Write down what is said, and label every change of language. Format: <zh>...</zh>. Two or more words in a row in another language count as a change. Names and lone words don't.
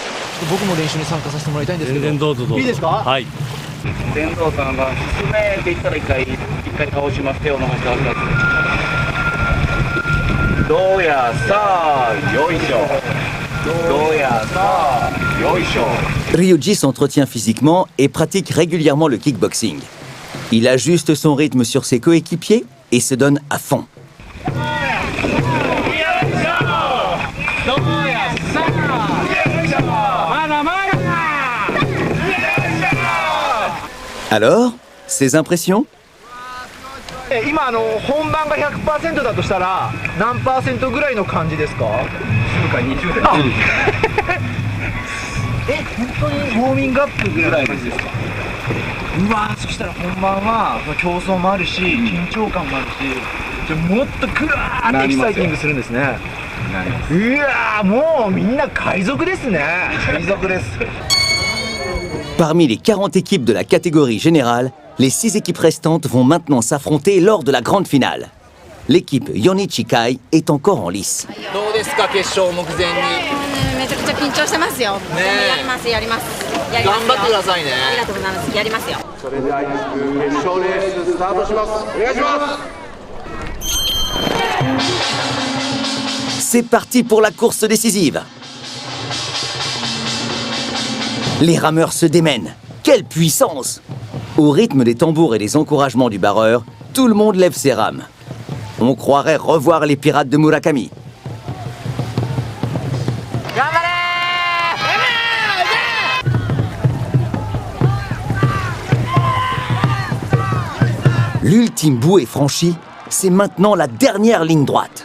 <ja>僕も練習に参加させてもらいたいんですけど。全然どうぞどうぞ。いいですか？はい。天童さんが進めって言ったら一回倒します手を伸ばしてください。どうやさあよいしょ。どうやさあよいしょ。</ja> <fr>Ryuji s'entretient physiquement et pratique régulièrement le kickboxing. Il ajuste son rythme sur ses coéquipiers et se donne à fond. Alors, ses impressions?</fr> <ja>今本番が 100% だとしたら何%ぐらいの感じですか？10か20代。本当にウォーミングアップぐらいですか？うわそしたら本番は競争もあるし緊張感もあるし、じゃもっとグワーってエキサイティングするんですね。うわもうみんな海賊ですね。海賊です。</ja> <fr>Parmi les 40 équipes de la catégorie générale, les 6 équipes restantes vont maintenant s'affronter lors de la grande finale. L'équipe Yonichi Kai est encore en lice.</fr> <ja>どうですか決勝目前に。めちゃくちゃ緊張してますよ。ねやりますやります。頑張ってくださいね。ありがとうございます。やりますよ。それでは決勝レーススタートします。お願いします。</ja> <fr>C'est parti pour la course décisive. Les rameurs se démènent. Quelle puissance! Au rythme des tambours et des encouragements du barreur, tout le monde lève ses rames. On croirait revoir les pirates de Murakami. L'ultime bouée franchie, c'est maintenant la dernière ligne droite.</fr>